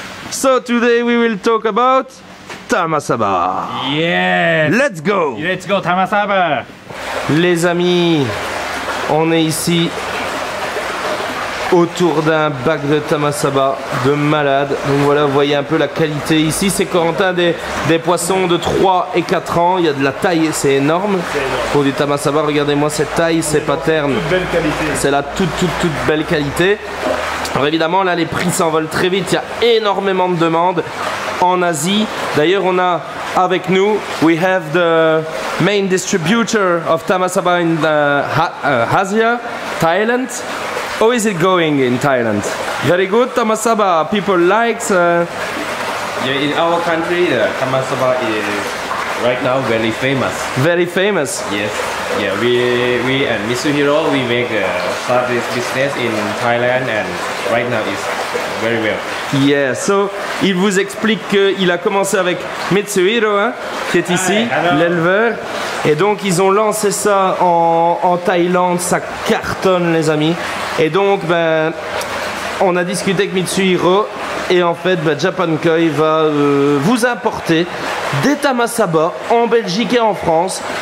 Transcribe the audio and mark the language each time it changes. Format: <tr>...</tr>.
<en>So today we will talk about tamasaba. Yes! Let's go! Let's go, Tamasaba!</en> <fr>Les amis, on est ici autour d'un bac de tamasaba de malade. Donc voilà, vous voyez un peu la qualité. Ici, c'est Corentin des poissons de 3 et 4 ans. Il y a de la taille, c'est énorme. Pour du tamasaba, regardez-moi cette taille, c'est paterne. Belle qualité. C'est la toute belle qualité. Alors évidemment, là, les prix s'envolent très vite. Il y a énormément de demandes en Asie. D'ailleurs, on a avec nous,</fr> <en>we have the main distributor of tamasaba in Asia, Thailand. How is it going in Thailand? Very good, tamasaba. People likes. Yeah, in our country, the tamasaba is right now very famous. Very famous. Yes. Yeah, we and Mitsuhiro, we make start this business in Thailand, and right now it's very well.</en> <fr>Yeah, so il vous explique qu'il a commencé avec Mitsuhiro, hein, qui est ici, l'éleveur. Et donc ils ont lancé ça en Thaïlande, ça cartonne les amis. Et donc ben, on a discuté avec Mitsuhiro et en fait ben, Japan Koi va vous importer des tamasaba en Belgique et en France.</fr>